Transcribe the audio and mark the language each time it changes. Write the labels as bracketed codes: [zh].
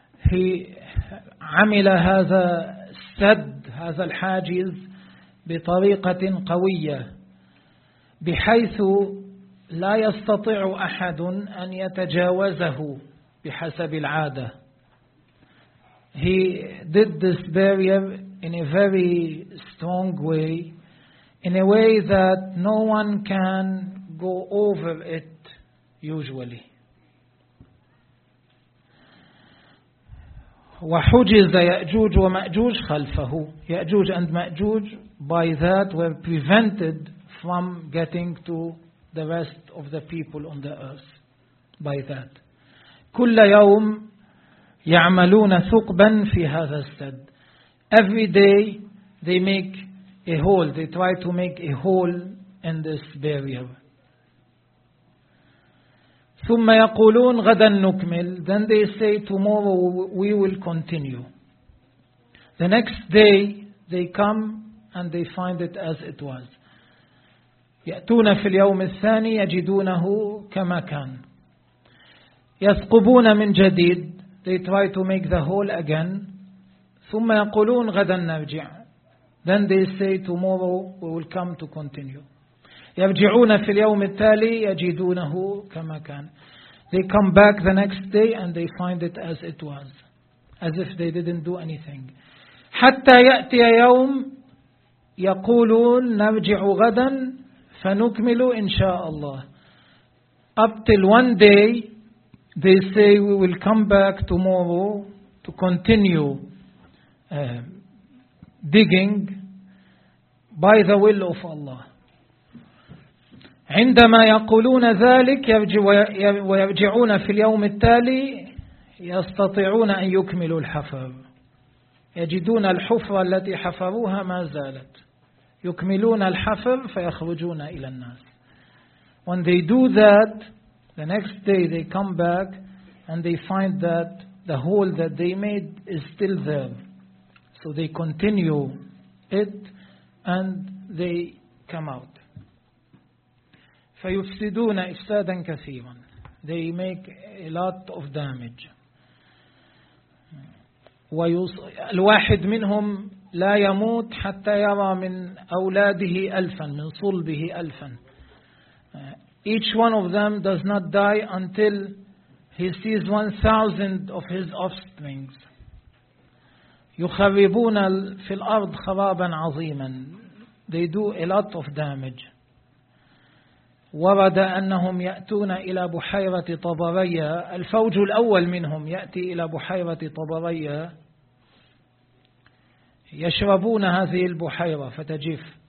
[ar] He عمل هذا السد, هذا الحاجز, بطريقة قوية, بحيث لا يستطيع أحد أن يتجاوزه بحسب العادة. [en] He did this barrier in a very strong way, in a way that no one can go over it usually. [ar] وحجز يأجوج ومأجوج خلفه. [en] يأجوج and مأجوج by that were prevented from getting to the rest of the people on the earth by that. [ar] كل يوم يعملون ثقبا في هذا السد. [en] Every day they make a hole, they try to make a hole in this barrier. [ar] ثم يقولون غدا نكمل. [en] Then they say tomorrow we will continue. The next day they come and they find it as it was. [ar] يأتون في اليوم الثاني يجدونه كما كان. يثقبون من جديد. [en] They try to make the hole again. [ar] ثم يقولون غدا نرجع. [en] Then they say tomorrow we will come to continue. [ar] يرجعون في اليوم التالي يجدونه كما كان. [en] They come back the next day and they find it as it was, as if they didn't do anything. [ar] حتى يأتي يوم يقولون نرجع غدا فنكمل إن شاء الله. [en] Up till one day they say we will come back tomorrow to continue digging by the will of Allah. [ar] عندما يقولون ذلك ويرجعون في اليوم التالي يستطيعون أن يكملوا الحفر. يجدون الحفرة التي حفروها ما زالت. يكملون الحفر فيخرجون إلى الناس. [en] When they do that, the next day they come back and they find that the hole that they made is still there. So they continue it and they come out. [ar] فيفسدون إفسادا كثيرا. [en] They make a lot of damage. [ar] الواحد منهم لا يموت حتى يرى من أولاده ألفا, من صلبه ألفا. [en] Each one of them does not die until he sees 1,000 of his offspring. [ar] يخربون في الأرض خرابا عظيما. [en] They do a lot of damage. [ar] ورد أنهم يأتون إلى بحيرة طبرية. الفوج الأول منهم يأتي إلى بحيرة طبرية يشربون هذه البحيرة فتجف.